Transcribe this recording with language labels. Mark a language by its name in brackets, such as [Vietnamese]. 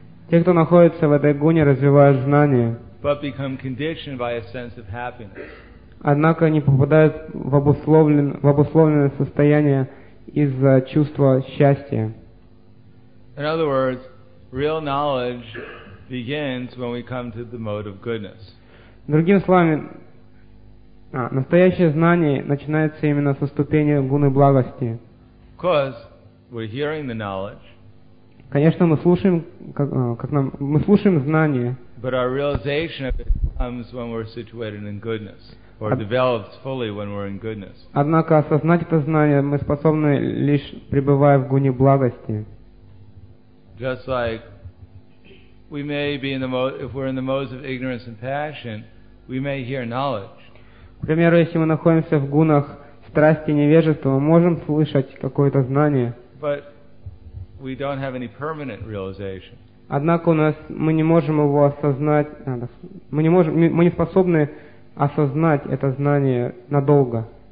[Russian] Те, кто находится в этой гуне, развивают знания. [English] But become conditioned by a sense of happiness. [Russian] Однако они попадают в обусловленное состояие из-за чувства счастья. [English] In other words, real knowledge begins when we come to the mode of goodness. [Russian] Другими словами, настоящее знание начинается именно со ступени гуны благости. [English] Because we're hearing the knowledge. [Russian] Конечно, мы слушаем знание. [English] But our realization of it comes when we're situated in goodness, or develops fully when we're in goodness. [Russian] Однако осознать это знание мы способны лишь пребывая в гуне благости. [English] Just like we may be in the mode, if we're in the modes of ignorance and passion, we may hear knowledge. [Russian] К примеру, если мы находимся в гунах страсти и невежества, мы можем слышать какое-то знание. [English] But we don't have any permanent realization. [Russian] Однако мы не можем его осознать, мы не способны осознать это знание надолго.